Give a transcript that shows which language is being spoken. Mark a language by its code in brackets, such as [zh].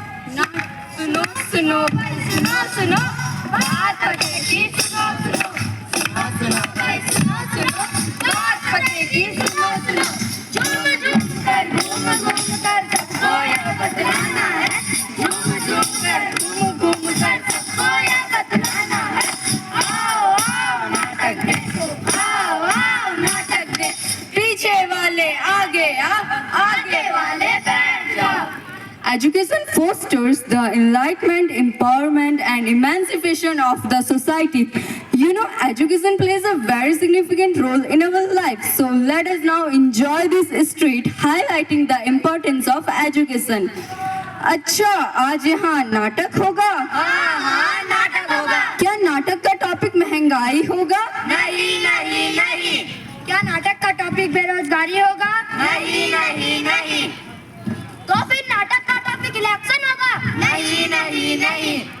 [hi] सुनो सुनो सुनो सुनो बात पटेगी, सुनो सुनो सुनो सुनो भाई, सुनो सुनो बात पटेगी, सुनो सुनो झूम झूम कर घूम घूम कर सबको यह बतलाना है, झूम झूम कर घूम घूम कर सबको यह बतलाना है। आओ आओ नाटक देखो, आओ आओ नाटक दे, पीछे वाले आगे आओ, आगे वाले बैठ जाओ। [en] Education fosters the enlightenment, empowerment and emancipation of the society. You know, education plays a very significant role in our life. So let us now enjoy this street highlighting the importance of education. [hi] अच्छा, आज यहाँ नाटक होगा? हाँ हाँ नाटक होगा। क्या नाटक का टॉपिक महंगाई होगा? नहीं नहीं नहीं। क्या नाटक का टॉपिक बेरोजगारी होगा? नहीं नहीं नहीं। तो फिर नाटक का टॉपिक इलेक्शन होगा? नहीं नहीं नहीं।